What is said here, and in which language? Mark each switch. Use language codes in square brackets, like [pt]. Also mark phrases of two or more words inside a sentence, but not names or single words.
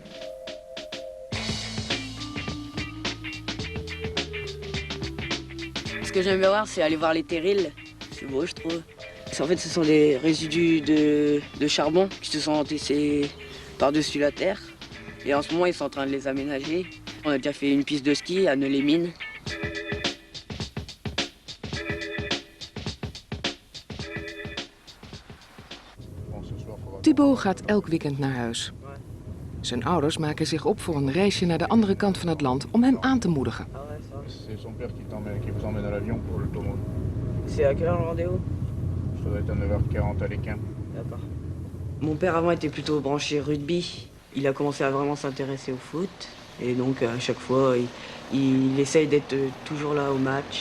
[fr] Ce que j'aime bien voir, c'est aller voir les terrils. C'est beau, je trouve. En fait, ce sont des résidus de charbon qui se sont entassés par-dessus la terre. Et en ce moment, ils sont en train de les aménager. On a déjà fait une piste de ski à Neules-les-Mines. [nl] Thibaut gaat elk weekend naar huis. Zijn ouders maken zich op voor een reisje naar de andere kant van het land om hem aan te moedigen. [fr] C'est son père qui vous emmène à l'avion pour le tournoi. C'est à quelle heure le rendez-vous? Ça doit être à 9h40 à l'Équin. D'accord. Mon père avant était plutôt branché rugby. Il a commencé à vraiment s'intéresser au foot. Et donc à chaque fois, il essaye d'être toujours là au match.